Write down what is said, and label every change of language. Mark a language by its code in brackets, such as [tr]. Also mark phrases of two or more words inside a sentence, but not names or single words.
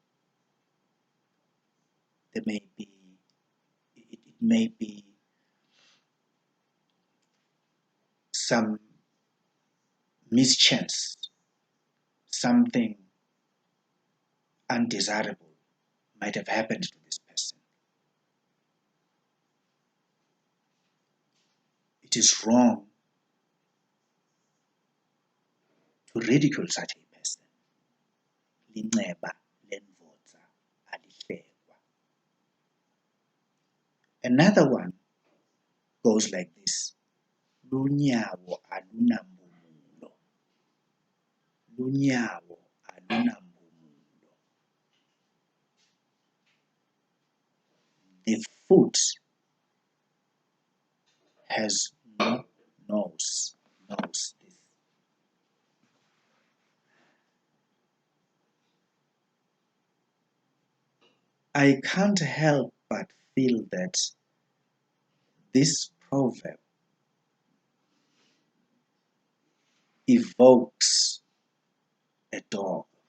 [en] There may be, it may be some mischance, something undesirable might have happened to this person. It is wrong to ridicule such a person. [ss] Linxeba lendvodza alihlekwa. [en] Another one goes like this. [ss] Lunyawo alunambumulo. Lunyawo alunambumulo. [en] The foot has no nose. Nose. I can't help but feel that this proverb evokes a dog.